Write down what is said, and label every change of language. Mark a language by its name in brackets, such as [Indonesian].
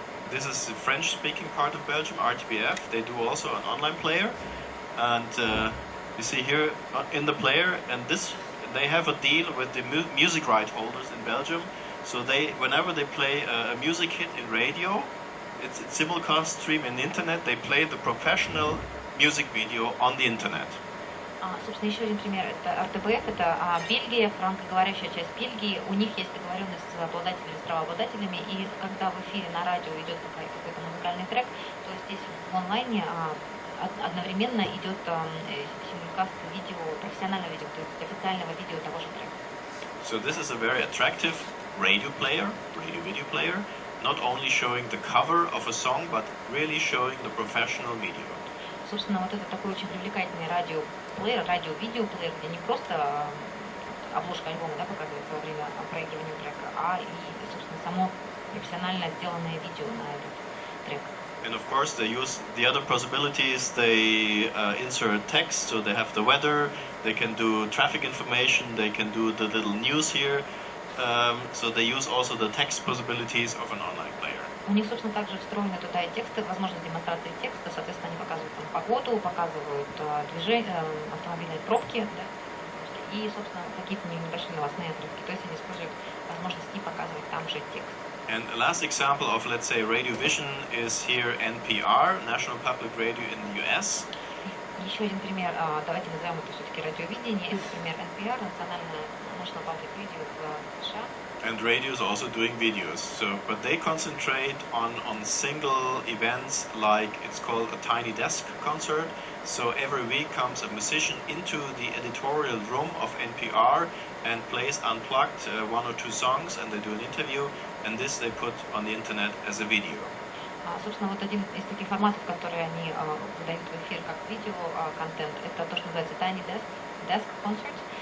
[English] This is the French-speaking part of Belgium, RTBF. They do also an online player, and you see here in the player, and they have a deal with the music right holders in Belgium. So whenever they play a music hit in radio, it's simulcast stream in the internet. They play the professional music video on the internet. [Russian] Собственно, еще один пример. Это РТБФ, это Бельгия, франкоговорящая часть Бельгии. У них есть договоренность с обладателями, с правообладателями, и когда в эфире на радио идет какой-то музыкальный трек, то здесь в онлайне одновременно идет симулкаст видео, профессионального видео, то есть официального видео того же трека. [English] So this is a very attractive radio video player, not only showing the cover of a song, but really showing the professional video. [Russian] Собственно, вот это такой очень привлекательный радиоплеер, радио-видеоплеер, где не просто обложка альбома, да, показывается во время проигрывания трека, а и, собственно, само профессионально сделанное видео на этот трек. [English] And of course, they use the other possibilities. They insert text, so they have the weather. They can do traffic information. They can do the little news here. So they use also the text possibilities of an online player. [Russian] У них, собственно, также встроены туда и тексты, возможность демонстрации текста, соответственно, они показывают там погоду, показывают движение, автомобильные пробки, да, и, собственно, какие-то небольшие новостные отрывки. То есть они используют возможность и показывать там же текст. [English] And the last example of, let's say, radio vision is here NPR, National Public Radio in the US. [Russian] Еще один пример, давайте назовем это все-таки радиовидение, это пример NPR, национальная National Public Radio в США. [English] And radio is also doing videos, but they concentrate on single events, like it's called a tiny desk concert. So every week comes a musician into the editorial room of NPR and plays unplugged one or two songs, and they do an interview, and this they put on the internet as a video. [Russian] Собственно, вот один из таких форматов, которые они выдают в эфир как видео контент, это то, что называется tiny desk concert.